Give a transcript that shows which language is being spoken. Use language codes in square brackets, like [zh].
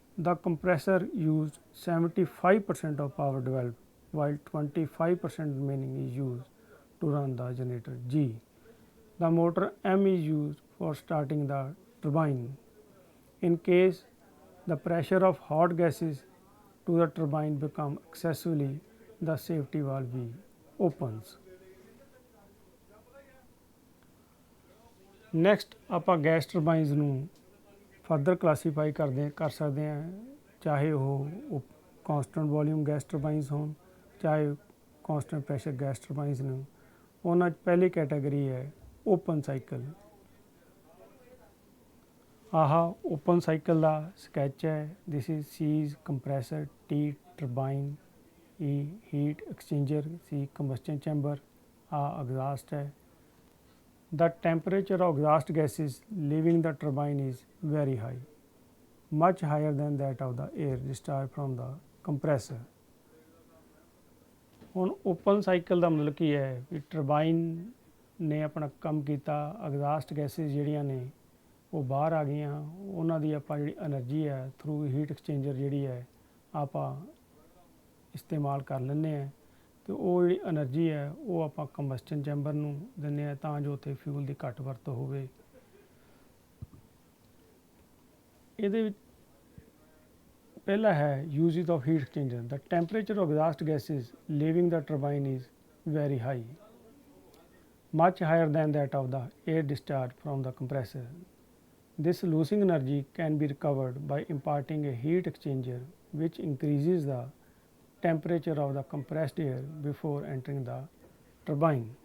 [en] The compressor used 75% of power developed, while 25% remaining is used to run the generator G. The motor M is used for starting the turbine. In case the pressure of hot gases to the turbine become excessively, the safety valve B opens. [pa] Next ਆਪਾਂ gas ਟਰਬਾਈਨਸ ਨੂੰ further classify ਕਰ ਸਕਦੇ ਹਾਂ, ਚਾਹੇ ਉਹ constant volume gas ਟਰਬਾਈਨਸ ਹੋਣ, ਚਾਹੇ constant pressure gas ਟਰਬਾਈਨਸ ਨੇ। ਉਹਨਾਂ 'ਚ ਪਹਿਲੀ ਕੈਟਾਗਰੀ ਹੈ ਓਪਨ ਸਾਈਕਲ। ਆਹ ਓਪਨ ਸਾਈਕਲ ਦਾ ਸਕੈਚ ਹੈ। [en] this is [pa] C is compressor, T turbine, E heat exchanger, C ਕੰਬਸਸ਼ਨ chamber, ਆਹ ਐਗਜ਼ਾਸਟ ਹੈ। [en] The temperature of exhaust gases leaving the turbine is very high, much higher than that of the air discharged from the compressor. [pa] ਹੁਣ open cycle ਦਾ ਮਤਲਬ ਕੀ ਹੈ ਵੀ turbine ਨੇ ਆਪਣਾ ਕੰਮ ਕੀਤਾ, exhaust gases ਜਿਹੜੀਆਂ ਨੇ ਉਹ ਬਾਹਰ ਆ ਗਈਆਂ, ਉਹਨਾਂ ਦੀ ਆਪਾਂ ਜਿਹੜੀ ਐਨਰਜੀ ਹੈ ਥਰੂ ਹੀਟ ਐਕਸਚੇਂਜਰ ਜਿਹੜੀ ਹੈ ਆਪਾਂ ਇਸਤੇਮਾਲ ਕਰ ਲੈਂਦੇ ਹਾਂ, ਅਤੇ ਉਹ ਜਿਹੜੀ ਐਨਰਜੀ ਹੈ ਉਹ ਆਪਾਂ ਕੰਬਸਸ਼ਨ ਚੈਂਬਰ ਨੂੰ ਦਿੰਦੇ ਹਾਂ ਤਾਂ ਜੋ ਉੱਥੇ ਫਿਊਲ ਦੀ ਘੱਟ ਵਰਤੋਂ ਹੋਵੇ। ਇਹਦੇ ਵਿੱਚ ਪਹਿਲਾ ਹੈ ਯੂਜ਼ਿਸ of heat exchanger. [en] The temperature of exhaust gases leaving the turbine is very high, much higher than that of the air discharged from the compressor. This losing energy can be recovered by imparting a heat exchanger which increases the temperature of the compressed air before entering the turbine.